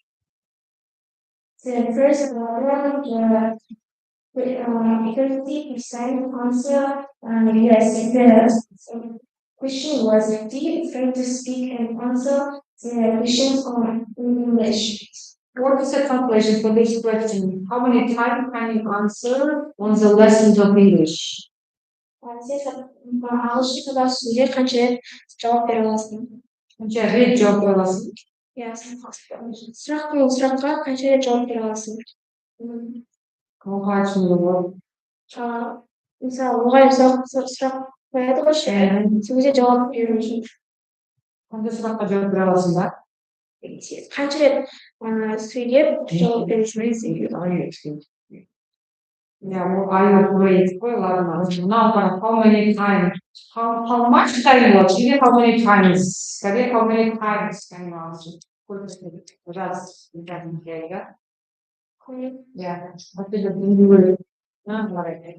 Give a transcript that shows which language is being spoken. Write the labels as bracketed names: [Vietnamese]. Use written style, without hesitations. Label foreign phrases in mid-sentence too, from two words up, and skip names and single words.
[English] The first one, 50% answer yes. The question was, do you prefer to speak and answer the questions are in English. What is the translation for this question? How many times can you answer on the lessons of English? [Kazakh] Siz ағылшын сөйлесуге қанша рет жауап бере аласың? Қанша рет жауап бере аласың? Иә, сұраққа қанша рет жауап бере аласың? Қалай түсіндіріп? Мысалы, мұғалім сұрақ қояды ғой, сол кезде жауап беру үшін. Қандай сұраққа жауап бере аласың ба? Қанша рет сөйлеп жауап беру үшін. [English] Yeah, well, I agree. Now, how many times? How much time was it? How many times? How many times can you answer? Раз, yeah. What did you do?